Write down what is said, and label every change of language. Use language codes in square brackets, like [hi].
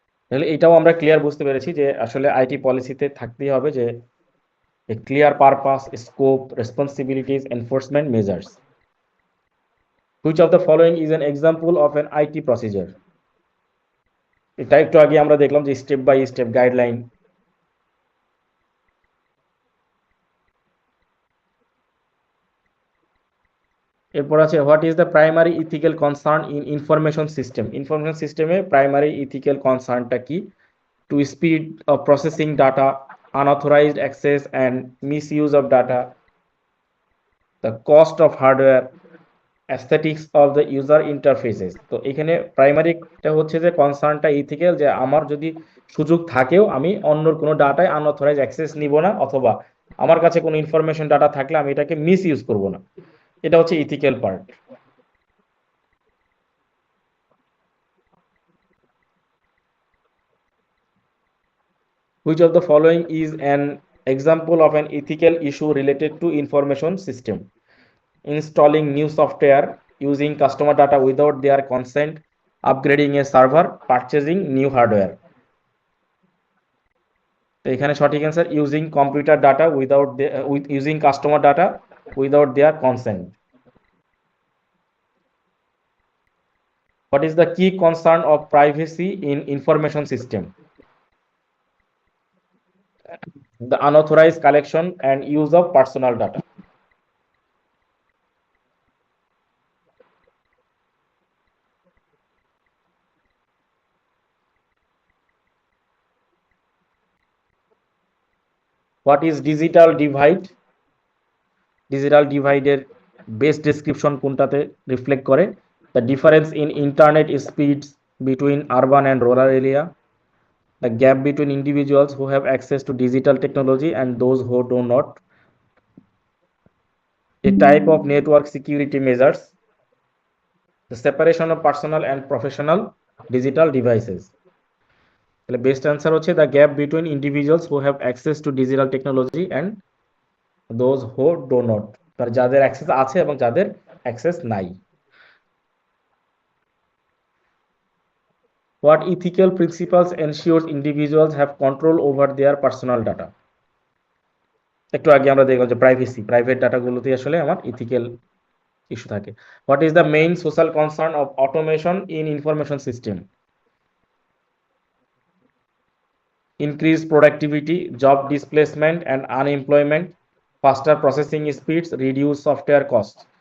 [bn] তাহলে এটাও আমরা ক্লিয়ার বুঝতে পেরেছি যে আসলে আইটি পলিসিতে থাকতেই হবে যে [en] a clear purpose, scope, responsibilities, enforcement measures. Which of the following is an example of an IT procedure? [bn] এটা একটু আগে আমরা দেখলাম যে স্টেপ বাই স্টেপ গাইডলাইন। [en] এরপর আছে what is the primary ethical concern in information system. [bn] Information সিস্টেমে primary ethical কনসার্নটা কি? [en] To speed of processing data, unauthorized access and misuse of data, the cost of hardware, aesthetics of the user interfaces। [bn] তো এখানে প্রাইমারিটা হচ্ছে যে কনসার্নটা ethical, যে আমার যদি সুযোগ থাকেও আমি অন্যর কোনো ডাটায় আনঅথরাইজ অ্যাক্সেস নিব না, অথবা আমার কাছে কোনো ইনফরমেশন ডাটা থাকলে আমি এটাকে মিস ইউজ করবো না। এটা হচ্ছে ethical part. [en] Which of the following is an example of an ethical issue related to information system? Installing new software, using customer data without their consent, upgrading a server, purchasing new hardware। [bn] তো এখানে সঠিক [en] Answer using computer data without using customer data without their consent. What is the key concern of privacy in information system? The unauthorized collection and use of personal data। What is digital divide? [bn] Digital divide এর best description কোনটাতে reflect করে? [en] The difference in internet speeds between urban and rural area, the gap between individuals who have access to digital technology and those who do not, a type of network security measures, the separation of personal and professional digital devices। [bn] তাহলে best answer হচ্ছে [en] the gap between individuals who have access to digital technology and those who do not, [bn] তার যাদের access আছে এবং যাদের access নাই। [en] What ethical principles ensures individuals have control over their personal data? [bn] একটু আগে আমরা দেখলাম যে প্রাইভেসি, প্রাইভেট ডাটাগুলোতে আসলে আমার ইথিক্যাল ইস্যু থাকে। [en] What is the main social concern of automation in information system? Increased productivity, job displacement and unemployment, faster processing speeds, reduce software costs।